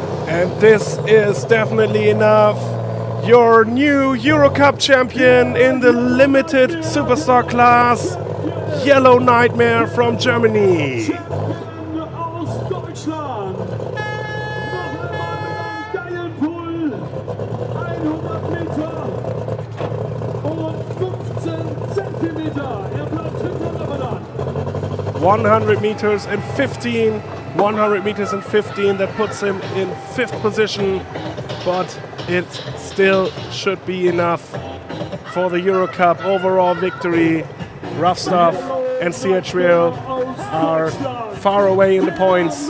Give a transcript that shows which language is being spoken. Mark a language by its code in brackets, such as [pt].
[en] And this is definitely enough. Your new Eurocup champion in the limited superstar class, Yellow Nightmare from Germany. [de] Aus Deutschland. Noch einmal mit einem geilen Pull. 100 Meter und 15 Zentimeter. Er bleibt hinter Ramadan. [en] 100 meters and 15. 100 meters and 15. That puts him in 5th position. But it still should be enough for the Eurocup overall victory. Rough Stuff and CH Real are far away in the points.